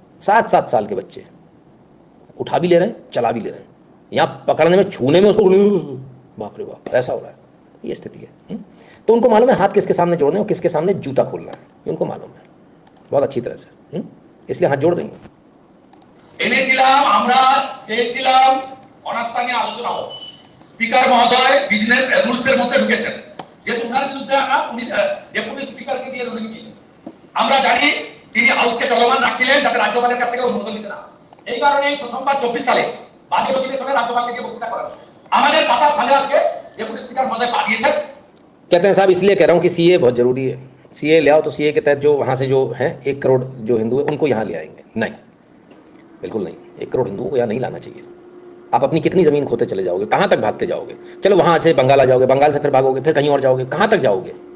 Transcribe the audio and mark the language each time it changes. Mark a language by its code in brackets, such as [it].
[hi] 7-7 साल के बच्चे उठा भी ले रहे हैं, चला भी ले रहे हैं, यहाँ पकड़ने में, छूने में उसको बाप रे बाप ऐसा हो रहा है, ये स्थिति है। तो उनको मालूम है हाथ किसके सामने जोड़ने और किसके सामने जूता खोलना है, ये उनको मालूम है बहुत अच्छी तरह से, इसलिए हाथ जोड़ देंगे। [bn] এনেছিলাম আমরা, চেয়েছিলাম অনাস্থা নিয়ে আলোচনা হোক। স্পিকার মহোদয় বিজনেস রুলসের মধ্যে ঢুকেছেন, যেহেতু ওনার বিরুদ্ধে আমরা ডেপুটি স্পিকারকে দিয়ে রুলিং দিয়েছি। আমরা জানি তিনি হাউসকে চলমান রাখছিলেন যাতে রাজ্যপালের কাছ থেকে অনুমোদন নিতে না। এই কারণে প্রথমবার 24 সালে বাজেট অধিবেশনে রাজ্যপালকে গিয়ে বক্তৃতা করা হয়। আমাদের পাতা ফাঁদে আজকে ডেপুটি স্পিকার মহোদয় পা দিয়েছেন। [hi] कहते हैं साहब इसलिए कह रहा हूँ कि CA बहुत ज़रूरी है, CA ले आओ तो CA के तहत जो वहाँ से जो हैं 1 करोड़ जो हिंदू है उनको यहाँ ले आएंगे। नहीं, बिल्कुल नहीं, 1 करोड़ हिंदुओं को यहाँ नहीं लाना चाहिए। आप अपनी कितनी ज़मीन खोते चले जाओगे, कहाँ तक भागते जाओगे? चलो वहाँ से बंगाल आ जाओगे, बंगाल से फिर भागोगे, फिर कहीं और जाओगे, कहाँ तक जाओगे?